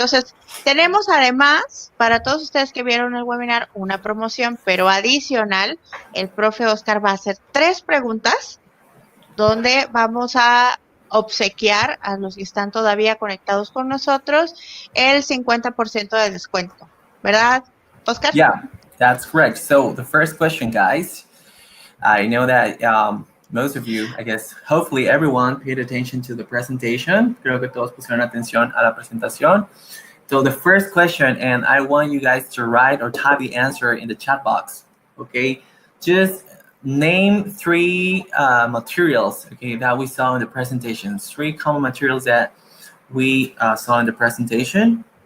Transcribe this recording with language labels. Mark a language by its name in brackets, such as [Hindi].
[Spanish] Entonces, tenemos además, para todos ustedes que vieron el webinar, una promoción, pero adicional, el profe Oscar va a hacer 3 preguntas donde vamos a obsequiar a los que están todavía conectados con nosotros el 50% de descuento. ¿Verdad, Oscar? [English] Yeah, that's correct. So the first question, guys, I know that most of you, I guess, hopefully everyone paid attention to the presentation. [Spanish] Creo que todos pusieron atención a la presentación. [English] So the first question, and I want you guys to write or type the answer in the chat box, okay? Just name 3 materials, okay, that we saw in the presentation. 3 common materials that we saw in the presentation.